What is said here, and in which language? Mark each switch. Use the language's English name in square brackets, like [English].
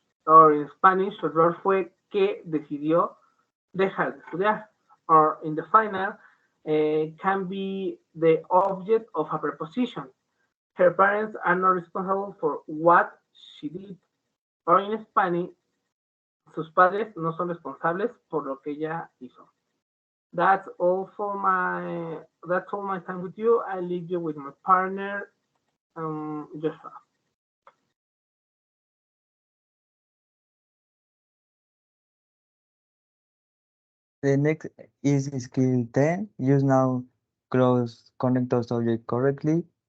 [English] Or in Spanish, [Spanish] su error fue que decidió dejar de estudiar. [English] Or in the final, can be the object of a preposition. Her parents are not responsible for what she did. Or in Spanish, [Spanish] sus padres no son responsables por lo que ella hizo. [English] That's all my time with you. I leave you with my partner, Joshua. The next is skill 10. Use now close connector subject correctly.